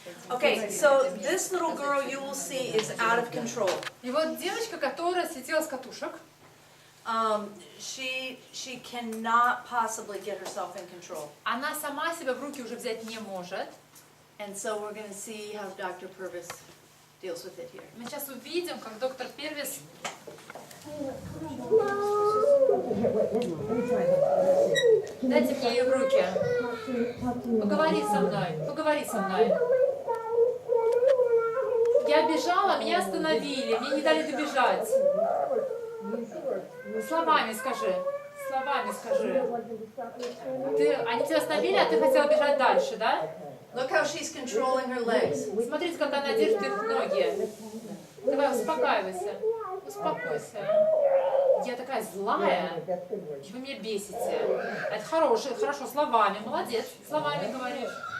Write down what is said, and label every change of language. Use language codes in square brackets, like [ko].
[en] Okay, so this little girl you will see is out of control. [ru] И вот девочка, которая слетела с катушек. [en] She cannot possibly get herself in control. [ru] Она сама себя в руки уже взять не может. [en] And so we're going to see how Dr. Purvis deals with it here. [ru] Мы сейчас увидим, как доктор Первис. Дайте мне ее в руки. Поговори со мной, поговори со мной. Я бежала, меня остановили, мне не дали добежать. Словами скажи, словами скажи. Они тебя остановили, а ты хотела бежать дальше, да? [en] Look how she's controlling her legs. [ru] Смотрите, как она держит их ноги. Давай, успокаивайся. Успокойся. Я такая злая, вы меня бесите. Это хорошо, словами, молодец, словами говоришь.